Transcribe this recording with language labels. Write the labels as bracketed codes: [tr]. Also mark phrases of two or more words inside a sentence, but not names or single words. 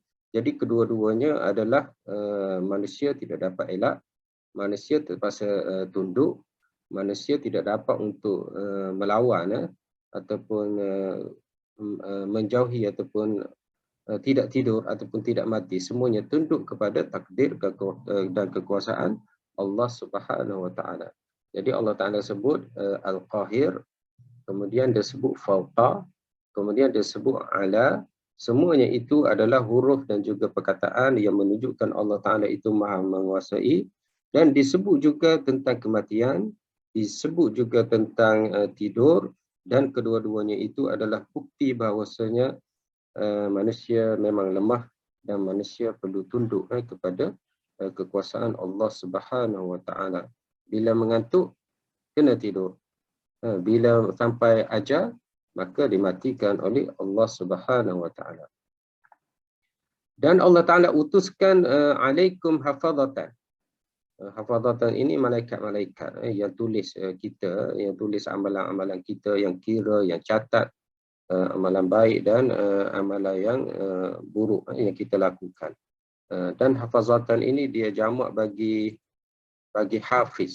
[ms] Jadi kedua-duanya adalah manusia tidak dapat elak, manusia terpaksa tunduk, manusia tidak dapat untuk melawan ataupun menjauhi ataupun tidak tidur ataupun tidak mati. Semuanya tunduk kepada takdir dan kekuasaan [ar] الله سبحانه وتعالى. [ms] Jadi [ar] الله تعالى [ms] sebut Al-Qahir, kemudian dia sebut Fauqa, kemudian dia sebut Ala. Semuanya itu adalah huruf dan juga perkataan yang menunjukkan [ar] الله تعالى [ms] itu maha menguasai. Dan disebut juga tentang kematian, disebut juga tentang tidur, dan kedua-duanya itu adalah bukti bahawasanya manusia memang lemah dan manusia perlu tunduk kepada kekuasaan [ar] الله سبحانه وتعالى. [ms] Bila mengantuk, kena tidur. Bila sampai ajal, maka dimatikan oleh [ar] الله سبحانه وتعالى. [ms] Dan [ar] الله تعالى [ms] utuskan [ar] عليكم حفظة. [ms] Hafazatan ini malaikat-malaikat yang tulis kita, yang tulis amalan-amalan kita, yang kira, yang catat amalan baik dan amalan yang buruk yang kita lakukan. Dan hafazatan ini dia jamak bagi hafiz.